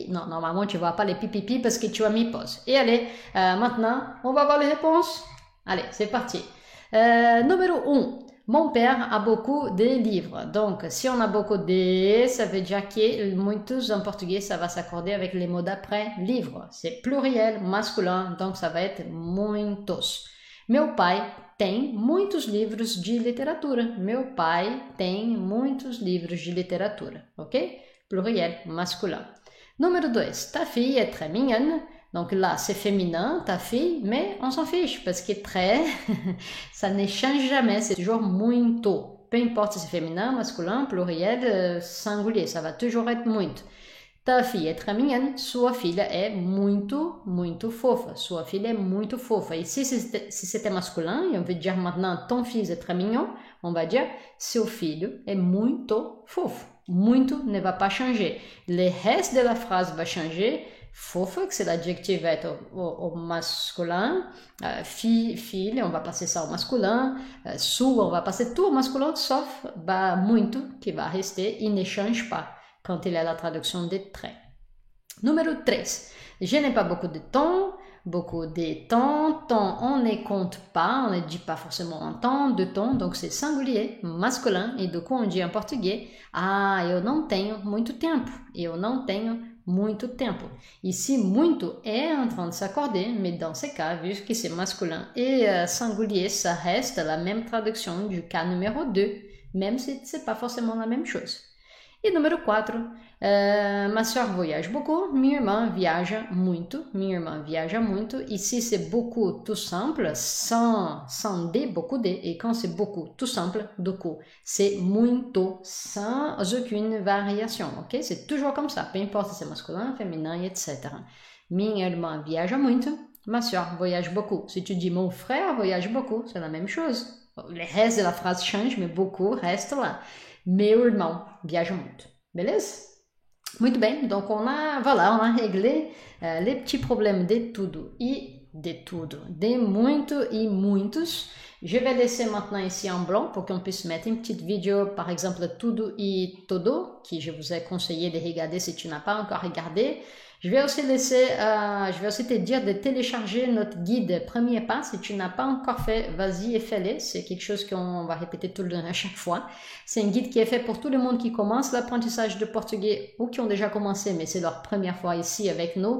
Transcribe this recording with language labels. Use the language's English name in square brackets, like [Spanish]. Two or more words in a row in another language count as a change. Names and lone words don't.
[French] Non, normalement, tu ne vois pas les pi parce que tu as mis pause. Et allez, maintenant, on va voir les réponses. Allez, c'est parti. Numéro 1. Mon père a beaucoup de livres. Donc, si on a beaucoup de, ça veut dire que muitos en portugais, ça va s'accorder avec les mots d'après, livre. C'est pluriel, masculin, donc ça va être muitos. [Portuguese] Meu pai tem muitos livros de literatura. Meu pai tem muitos livros de literatura, [French] ok? Pluriel, masculin. Numéro 2. Ta fille est très mignonne. Donc là, c'est féminin, ta fille, mais on s'en fiche parce que très, ça ne change jamais, c'est toujours muito. Peu importe si c'est féminin, masculin, pluriel, singulier, ça va toujours être muito. Ta fille est très mignonne, [Portuguese] sua filha é muito fofa. Sua filha é muito fofa. [French] Et si c'était masculin, et on veut dire maintenant ton fils est très mignon, on va dire [Portuguese] seu filho é muito fofo. [French] Muito ne va pas changer. Le reste de la phrase va changer. Fofa, que c'est l'adjectif, va être au masculin. Filha, on va passer ça au masculin. Sua, on va passer tout au masculin, sauf muito, qui va rester, il ne change pas quand il y a la traduction des traits. Numéro 3. Je n'ai pas beaucoup de temps. Beaucoup de temps. Temps, on ne compte pas, on ne dit pas forcément un temps, de temps, donc c'est singulier, masculin, et du coup on dit en portugais, [Portuguese] eu não tenho muito tempo. Eu não tenho muito tempo. [French] Ici, muito est en train de s'accorder, mais dans ce cas, vu que c'est masculin et singulier, ça reste la même traduction du cas numéro 2, même si ce n'est pas forcément la même chose. [Portuguese] E número 4, [French] ma soeur voyage beaucoup, [Portuguese] minha irmã viaja muito, minha irmã viaja muito. [French] Ici, c'est beaucoup tout simple, sans D, beaucoup D. Et quand c'est beaucoup tout simple, du coup, c'est muito, sans aucune variation, ok? C'est toujours comme ça, peu importe si c'est masculin, féminin, etc. [Portuguese] Minha irmã viaja muito, [French] ma soeur voyage beaucoup. Si tu dis mon frère voyage beaucoup, c'est la même chose. Le reste de la phrase change, mais beaucoup reste là. [Portuguese] Meu irmão viaja muito. Beleza? Muito bem, [French] donc on a réglé les petits problèmes de [Portuguese] tudo e de tudo, [French] de [Portuguese] muito e muitos. [French] Je vais laisser maintenant ici en blanc pour qu'on puisse mettre une petite vidéo, par exemple [Portuguese] tudo e todo, [French] qui je vous ai conseillé de regarder si tu n'as pas encore regardé. Je vais aussi te dire de télécharger notre guide premier pas. Si tu n'as pas encore fait, vas-y et fais-le. C'est quelque chose qu'on va répéter tout le temps à chaque fois. C'est un guide qui est fait pour tout le monde qui commence l'apprentissage de portugais ou qui ont déjà commencé, mais c'est leur première fois ici avec nous.